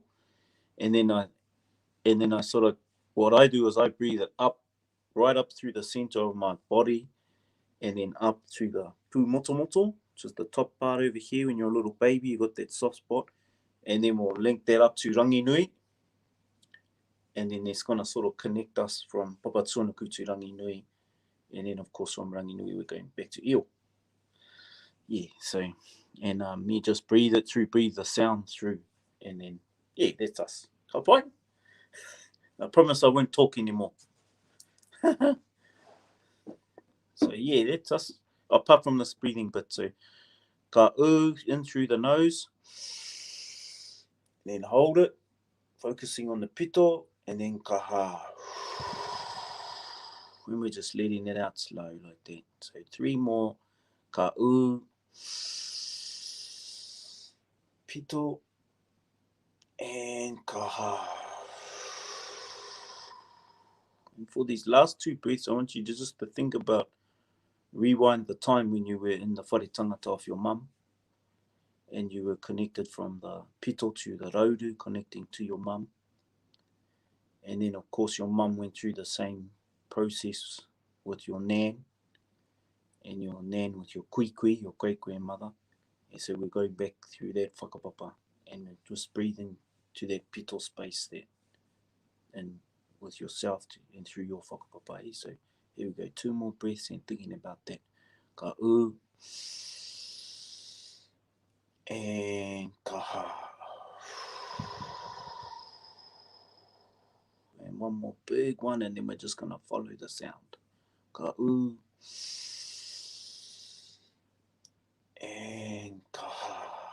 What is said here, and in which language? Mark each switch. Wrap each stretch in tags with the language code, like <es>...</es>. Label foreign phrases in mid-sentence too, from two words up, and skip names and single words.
<en>And then I sort of, what I do is I breathe it up, right up through the center of my body, and then up through the pūmotomoto, which is the top part over here. When you're a little baby, you got that soft spot. And then we'll link that up to</en> <mi>rangi nui.</mi> <en>And then it's going to sort of connect us from papatsuanuku to</en> <mi>rangi nui.</mi> <en>And then, of course, from</en> <mi>rangi nui,</mi> <en>we're going back to io. Yeah, so, and me just breathe the sound through. And then, yeah, that's us.</en> <mi>Ka pai?</mi> <en>I promise I won't talk anymore. So, yeah, that's us. Apart from this breathing bit, so ka in through the nose. Then hold it, focusing on the pito, and then</en> <mi>ka ha.</mi> <en>When we're just letting it out slow like that. So 3 more.</en> <mi>Ka pito, and ka ha.</mi> <en>And for these last 2 breaths, I want you just to think about, rewind the time when you were in the</en> <mi>whare tangata</mi> <en>of your mum, and you were connected from the pito to the raudu, connecting to your mum. And then, of course, your mum went through the same process with your nan, and your nan with your kuikui, your great-grandmother. And so we're going back through that whakapapa, and just breathing to that pito space there, and with yourself and through your whakapapa. So here we go, 2 more breaths and thinking about that.</en> <mi>Ka and ka ha.</mi> <en>And 1 more big one, and then we're just going to follow the sound.</en> <mi>Ka and ka ha.</mi>